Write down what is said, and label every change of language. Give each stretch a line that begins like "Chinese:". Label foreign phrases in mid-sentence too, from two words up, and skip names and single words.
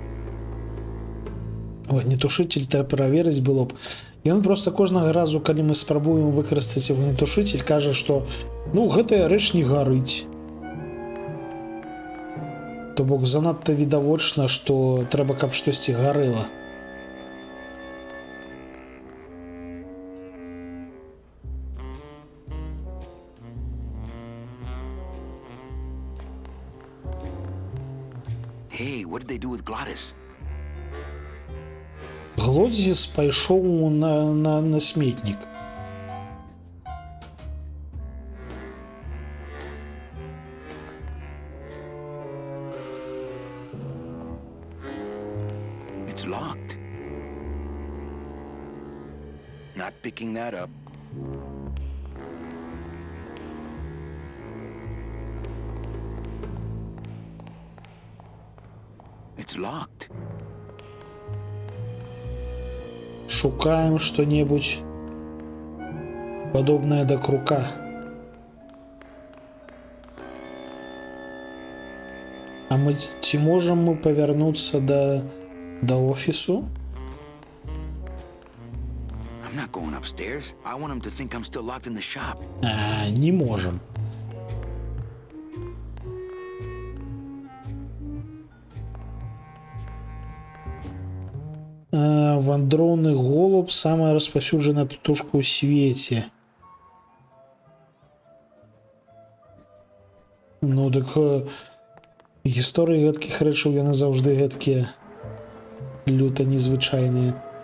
Belarusian: Огнетушитель трэба праверыць было б. Ён просто кожнага разу, калі мы спрабуем выкарыстаць огнетушитель, кажа, што ну гэтая рэч не гарыць. То бок занадта відавочна, што трэба, каб штосьці гарэла.
English: Hey, what did they do with Glottis?
Belarusian: Глодзіс пайшоў на сметнік.
English: It's locked. Not picking that up. It's locked.
Belarusian: Шукаем што-небудзь падобнае да крука. А мы ці можам мы павярнуцца да офісу?
English: I'm not going upstairs. I want him to think I'm still locked in the shop.
Belarusian: А, не можам. Вандроўны голуб, самая распаўсюджаная птушка ў свеце. Ну дык гісторыі гэткіх рэчаў яны заўжды гэткія люта незвычайныя.